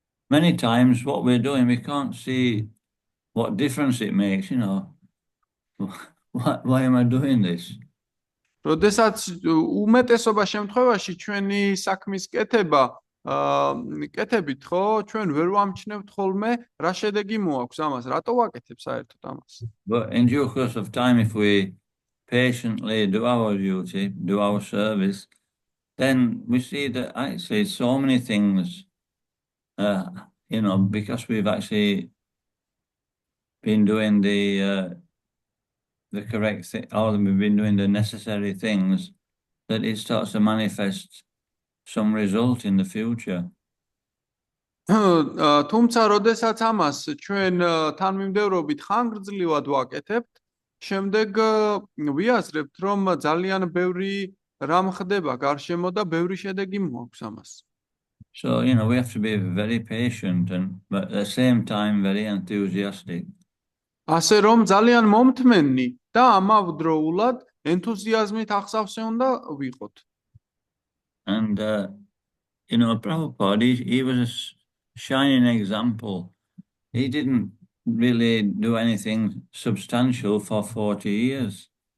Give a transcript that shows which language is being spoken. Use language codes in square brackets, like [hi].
[en] Many times what we're doing, we can't see what difference it makes, Why am I doing this? [ka] როდესაც უმეტესობა შემთხვევაში ჩვენი საქმის კეთებით, ხო, ჩვენ ვერ ვამჩნევთ ხოლმე რა შედეგი მოაქვს ამას, რატო ვაკეთებ საერთოდ ამას. [en] But in due course of time, if we patiently do our duty, do our service, then we see that actually so many things, because we've actually been doing the correct thing, or we've been doing the necessary things, that it starts to manifest some result in the future. [ka] თუმცა როდესაც ამას ჩვენ თანმიმდევრობით ხანგრძლივად ვაკეთებთ, შემდეგ ვიაზრებთ, რომ ძალიან ბევრი რამ ხდება გარშემო და ბევრი შედეგი მოაქვს ამას. [en] So, we have to be very patient and but at the same time very enthusiastic. [ka] ასე რომ ძალიან მომთმენი და ამავდროულად ენთუზიაზმით აღსავსე უნდა ვიყოთ. [en] And, Prabhupada, he was a shining example. He didn't really do anything substantial for 40 years.